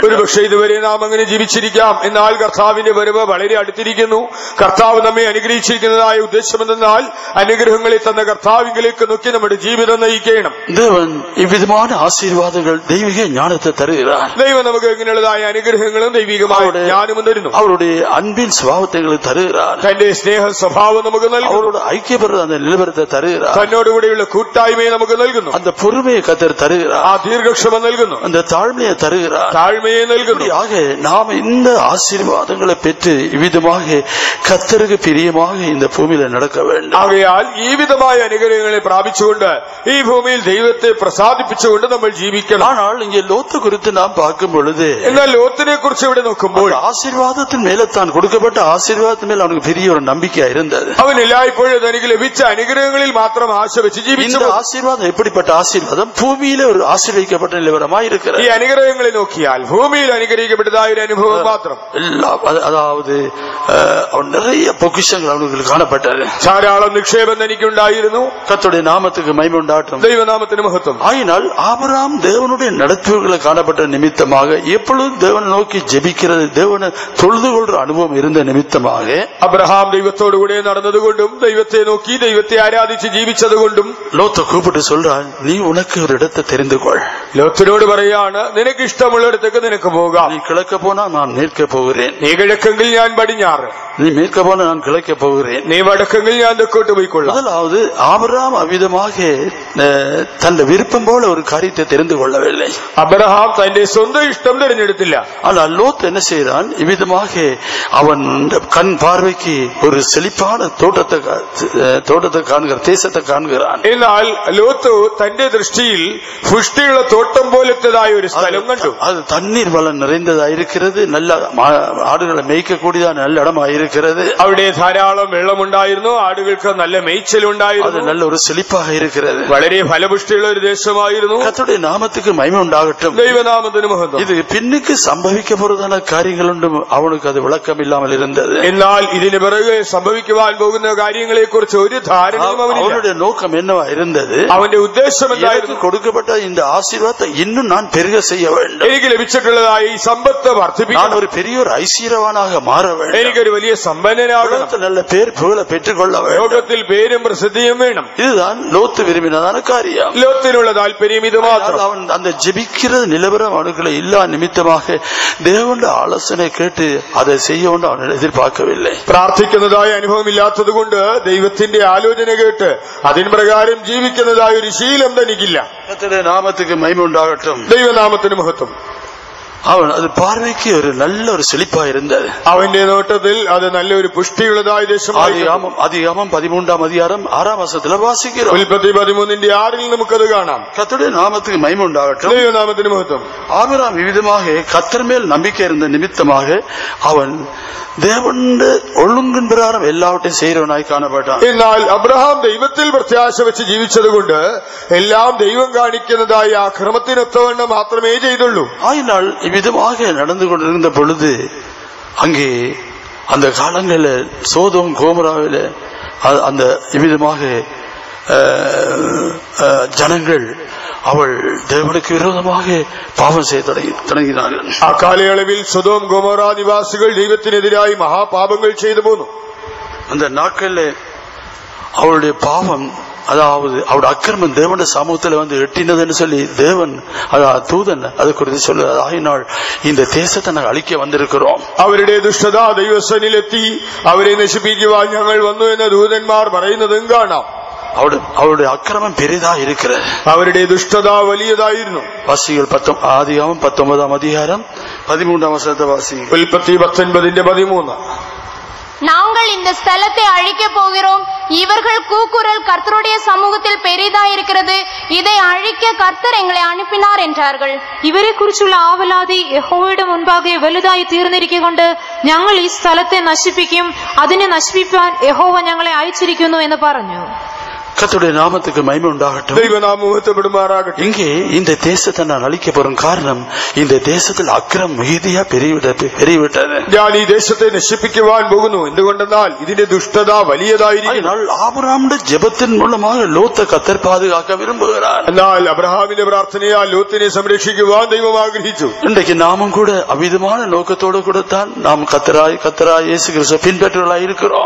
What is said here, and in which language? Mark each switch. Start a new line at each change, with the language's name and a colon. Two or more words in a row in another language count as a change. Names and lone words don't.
Malayalam: ഒരുപക്ഷെ ഇതുവരെ നാം അങ്ങനെ ജീവിച്ചിരിക്കാം. എന്നാൽ കർത്താവിന്റെ വരവ് വളരെ അടുത്തിരിക്കുന്നു. കർത്താവ് നമ്മെ അനുഗ്രഹിച്ചിരിക്കുന്നതായ ഉദ്ദേശം എന്തെന്നാൽ അനുഗ്രഹങ്ങളെ തന്ന കർത്താവിലേക്ക് നോക്കി നമ്മുടെ ജീവിതം നയിക്കണം.
Tamil: தேவன் இவ்விதமான ஆசீர்வாதங்கள் தெய்வீக ஞானத்தை தருகிறார்.
Malayalam: ദൈവം നമുക്ക് ഇങ്ങനെയുള്ളതായ അനുഗ്രഹങ്ങളും ദൈവികമായ ജ്ഞാനവും തരുന്നു.
Tamil: அவருடைய அன்பின் சுபாவத்தை தருகிறார்.
Malayalam: തന്റെ സ്നേഹ സ്വഭാവം നമുക്ക് നൽകുന്നു.
Tamil: அவரோட ஐக்கியப்படுற அந்த நிலவரத்தை தருகிறார்.
Malayalam: തന്നോടുകൂടിയുള്ള കൂട്ടായ്മയെ നമുക്ക് നൽകുന്നു.
Tamil: அந்த பொறுமையை கர்த்தர் தருகிறார்.
Malayalam: ആ ദീർഘക്ഷമ നൽകുന്നു.
Tamil: அந்த தாழ்மையை தருகிறார்.
Malayalam: താഴ്മയെ നൽകുന്നു.
Tamil: ஆக நாம் இந்த ஆசீர்வாதங்களை பெற்று இவ்விதமாக கர்த்தருக்கு பிரியமாக இந்த பூமியில நடக்க வேண்டும்.
Malayalam: ആകയാൽ ഈ വിധമായ അനുഗ്രഹങ്ങളെ പ്രാപിച്ചുകൊണ്ട് ഈ ഭൂമിയിൽ ദൈവത്തെ പ്രസാദിപ്പിച്ചുകൊണ്ട് നമ്മൾ ജീവിക്കണം.
Tamil: ஆனால் இங்கே லோத்து குறித்து நாம் பார்க்கும் பொழுது,
Malayalam: എന്നാൽ ലോത്തിനെ കുറിച്ച് ഇവിടെ നോക്കുമ്പോൾ
Tamil: ஆசீர்வாதத்தின் மேல தான் கொடுக்கப்பட்ட ஆசீர்வாதத்தின் மேல் அவனுக்கு பெரிய ஒரு நம்பிக்கை இருந்தது.
Malayalam: അവൻ എല്ലായ്പ്പോഴും തനിക്ക് ലഭിച്ച അനുഗ്രഹങ്ങളിൽ മാത്രം ആശ വെച്ച് ജീവിച്ചു.
Tamil: இந்த ஆசீர்வாதம் எப்படிப்பட்ட ஆசீர்வாதம்? பூமியில ஒரு ஆசீர்வதிக்கப்பட்ட நிலவரமாய் இருக்கிறது.
Malayalam: ഈ അനുഗ്രഹങ്ങളെ നോക്കിയാൽ ഭൂമിയിൽ അനുഗ്രഹിക്കപ്പെട്ടതായ ഒരു അനുഭവം മാത്രം.
Tamil: அதாவது நிறைய பொக்கிஷங்கள் அவனுக்கு காணப்பட்டது.
Malayalam: ധാരാളം നിക്ഷേപം തനിക്കുണ്ടായിരുന്നു.
Tamil: கர்த்தருடைய நாமத்துக்கு மகிமை உண்டாகட்டும்.
Malayalam: ദൈവനാമത്തിന് മഹത്വം.
Tamil: ஆயினால் ஆபிரகாம் தேவனுடைய நடத்துவர்களை காணப்பட்ட நிமித்தமாக எப்பொழுதும் தேவனை நோக்கி ஜெபிக்கிறது, தேவனை தொழுது கொள்ற அனுபவம் இருந்த நிமித்தமாக
Malayalam: അബ്രഹാം ദൈവത്തോടുകൂടെ നടന്നതുകൊണ്ടും ദൈവത്തെ നോക്കി ദൈവത്തെ ആരാധിച്ച് ജീവിച്ചതുകൊണ്ടും
Tamil: லோத்தை கூப்பிட்டு சொல்றான், நீ உனக்கு ஒரு இடத்தை தெரிந்து கொள்.
Malayalam: ലോത്തിനോട് പറയാണ്, നിനക്ക് ഇഷ്ടമുള്ളിടത്തേക്ക് നിനക്ക് പോകാം.
Tamil: நீ கிழக்க போனா நான் மேற்க போகிறேன்,
Malayalam: നീ കിഴക്കെങ്കിൽ ഞാൻ പടിഞ്ഞാറ്,
Tamil: நீ மேற்க போனா நான் கிழக்க போகிறேன்,
Malayalam: നീ വടക്കെങ്കിൽ ഞാൻ തെക്കോട്ട് പോയിക്കൊള്ളാം.
Tamil: முதலாவது ஆபிரகாம் அவ்விதமாக தன் விருப்பம் போல ஒரு காரியத்தை தெரிந்து கொள்ளவில்லை.
Malayalam: അബ്രഹാം തന്റെ സ്വന്തം ഇഷ്ടം തിരഞ്ഞെടുത്തില്ല.
Tamil: ஆனால் லோத் என்ன செய்தான்? இவ்விதமாக அவன் கண் பார்வைக்கு ஒரு செழிப்பான தோட்டத்தை காண்கிற தேசத்தை காண்கிறான்.
Malayalam: എന്നാൽ ലോത്ത് തന്റെ ദൃഷ്ടിയിൽ പുഷ്ടിയുള്ള തോട്ടം പോലത്തേതായ ഒരു സ്ഥലം കണ്ടു.
Tamil: அது தண்ணீர் வளம் நிறைந்ததாயிருக்கிறது, நல்ல ஆடுகளை மேய்க்கக்கூடியதான நல்ல இடமாயிருக்கிறது.
Malayalam: അവിടെ ധാരാളം വെള്ളമുണ്ടായിരുന്നു, ആടുകൾക്ക് നല്ല മേய்ச்சലുണ്ടായിരുന്നു.
Tamil: அது நல்ல ஒரு செழிப்பாக இருக்கிறது.
Malayalam: വളരെ ഫലപുഷ്ടിയുള്ള ഒരു ദേശമായിരുന്നു.
Tamil: கர்த்தருடைய நாமத்துக்கு மகிமை உண்டாகட்டும்.
Malayalam: ദൈവനാമത്തിന് മഹത്വം.
Tamil: இது பின்னுக்கு சம்பவிக்க போறதான காரியங்கள் ஒன்றும் அவனுக்கு அது விளக்கம் இல்லாமல் இருந்தது.
Malayalam: എന്നാൽ ഇതിന് പിറകെ സംഭവിക്കുവാൻ പോകുന്ന കാര്യങ്ങളെ കുറിച്ച് ഒരു ധാരണയും അവനില്ല.
Tamil: அவனுடைய நோக்கம் என்னவா இருந்தது?
Malayalam: അവന്റെ ഉദ്ദേശം എന്തായിരുന്നു?
Tamil: கொடுக்கப்பட்ட இந்த ஆசீர்வாதம் ஆசீர்வாதத்தை இன்னும் நான் பெருக செய்ய வேண்டும்.
Malayalam: എനിക്ക് ലഭിച്ചിട്ടുള്ളതായ ഈ സമ്പത്ത് വർദ്ധിപ്പിക്കണം.
Tamil: நான் ஒரு பெரிய ஒரு ஐஸ்வர்யவானாக மாற வேண்டும்.
Malayalam: എനിക്കൊരു വലിയ സമ്പന്നനാകണം.
Tamil: நல்ல பேர் புகழ பெற்றுக் கொள்ள வேண்டும்.
Malayalam: ലോകത്തിൽ പേരും പ്രസിദ്ധിയും വേണം.
Tamil: இதுதான் லோத்து விரும்பினதான காரியம்.
Malayalam: ലോകത്തിനുള്ള താല്പര്യം ഇത് മാത്രം.
Tamil: அவன் அந்த ஜெபிக்கிறது நிலவரம் அவனுக்குள்ள இல்லா நிமித்தமாக தேவனுடைய ஆலோசனை கேட்டு அதை செய்ய அவன் எதிர்பார்க்கவில்லை.
Malayalam: പ്രാർത്ഥിക്കുന്നതായ അനുഭവം ഇല്ലാത്തത് കൊണ്ട് ദൈവത്തിന്റെ ആലോചന കേട്ട് അതിന് പ്രകാരം ജീവിക്കുന്നതായ ഒരു ശീലം തനിക്കില്ല.
Tamil: கர்த்தருடைய நாமத்துக்கு மகிமை உண்டாகட்டும்.
Malayalam: ദൈവനാമത്തിന് മഹത്വം.
Tamil: அவன் அது பார்வைக்கு ஒரு நல்ல ஒரு செழிப்பா இருந்தது.
Malayalam: അവന്റെ നോട്ടത്തിൽ അത് നല്ലൊരു പുഷ്ടിയുള്ളതായ ദേശമായി.
Tamil: அதிகாமம் 13ஆம் அதிகாரம் 6ஆம் வசனத்துல வாசிக்கிறோம்.
Malayalam: ഉൽപ്പത്തി 13:6 നമുക്കത് കാണാം.
Tamil: கர்த்தருடைய நாமத்துக்கு மகிமை உண்டாகட்டும்.
Malayalam: ദൈവനാമത്തിന് മഹത്വം.
Tamil: ஆபிரகாம் விதமாக கர்த்தர் மேல் நம்பிக்கை இருந்த நிமித்தமாக அவன் தேவனுடைய ஒழுங்கின் பிரகாரம் எல்லாவற்றையும் செய்கிறவனாய் காணப்பட்டான்.
Malayalam: എന്നാൽ അബ്രഹാം ദൈവത്തിൽ പ്രത്യാശ വെച്ച് ജീവിച്ചതുകൊണ്ട് എല്ലാം ദൈവം കാണിക്കുന്നതായ ആ ക്രമത്തിനൊത്തവണ്ണം മാത്രമേ ചെയ്തുള്ളൂ.
Tamil: ஆயினால் இவ்விதமாக நடந்து கொண்டிருந்த பொழுது அங்கே அந்த காலங்களில் சோதோம் கோமராவில் அந்த இவ்விதமாக ஜனங்கள் அவள் தேவனுக்கு விரோதமாக பாவம் செய்ய தொடங்கினார்கள்.
Malayalam: ആ കാലയളവിൽ സൊദോം ഗൊമോറ നിവാസികൾ ദൈവത്തിനെതിരായി മഹാപാപങ്ങൾ ചെയ്തു പോന്നു.
Tamil: அந்த நாட்களில் அவளுடைய பாவம், அதாவது அவருடைய அக்கிரமம் தேவனுடைய சமூகத்தில் வந்து எட்டினதுன்னு சொல்லி தேவன் தூதன் அது குறித்து சொல்லுவது. ஆயினால் இந்த தேசத்தை நாங்கள் அழிக்க வந்திருக்கிறோம்.
Malayalam: അവരുടെ ദുഷ്ടത ദൈവസന്നിലെത്തി അവരെ നശിപ്പിക്കുവാൻ ഞങ്ങൾ വന്നു എന്ന് ദൂതന്മാർ പറയുന്നതും കാണാം.
Tamil: அவருடைய அக்கிரமம் பெரிதா இருக்கிறது.
Malayalam: അവരുടെ ദുഷ്ടത വലിയതായിരുന്നു.
Tamil: வாசிகள் ஆதியாகமம் 19ஆம் அதிகாரம் 13ஆம் வசனத்தை வாசிங்கள்.
Malayalam: ഉൽപ്പത്തി 19:13.
Tamil: நாங்கள் இந்த ஸ்தலத்தை அழிக்க போகிறோம். இவர்கள் கூக்குரல் கர்த்தருடைய சமூகத்தில் பெரிதா இருக்கிறது. இதை அழிக்க கர்த்தர் எங்களை அனுப்பினார் என்றார்கள்.
Malayalam: ഇവരെ കുറിച്ചുള്ള ആവലാതി യഹോവയുടെ മുൻപാകെ വലുതായി തീർന്നിരിക്കൊണ്ട് ഞങ്ങൾ ഈ സ്ഥലത്തെ നശിപ്പിക്കും, അതിനെ നശിപ്പിക്കാൻ യഹോവ ഞങ്ങളെ അയച്ചിരിക്കുന്നു എന്ന് പറഞ്ഞു.
Tamil: கர்த்தருடைய நாமத்துக்கு மகிமை உண்டாகட்டும்.
Malayalam: ദൈവനാമം
Tamil: இங்கே இந்த தேசத்தை நான் அழிக்க போறேன். காரணம் இந்த தேசத்தில் அக்கிரம் மிகுதியா பெருகிவிட்டது.
Malayalam: ഞാൻ ഈ ദേശത്തെ നശിപ്പിക്കുവാൻ പോകുന്നു. എന്തുകൊണ്ടെന്നാൽ ഇതിന്റെ ദുഷ്ടത വലിയതായിരിക്കും.
Tamil: ஆபிரகாமுடைய ஜெபத்தின் மூலமாக லோத்தை கர்த்தர் பாதுகாக்க விரும்புகிறார்.
Malayalam: എന്നാൽ അബ്രഹാമിന്റെ പ്രാർത്ഥനയാൽ ലോത്തിനെ സംരക്ഷിക്കുവാൻ ദൈവം ആഗ്രഹിച്ചു.
Tamil: இன்றைக்கு நாமும் கூட அவ்விதமான நோக்கத்தோடு கூட தான் நாம் கர்த்தராய் இயேசு கிறிஸ்துவை பின்பற்றுவர்களாய் இருக்கிறோம்.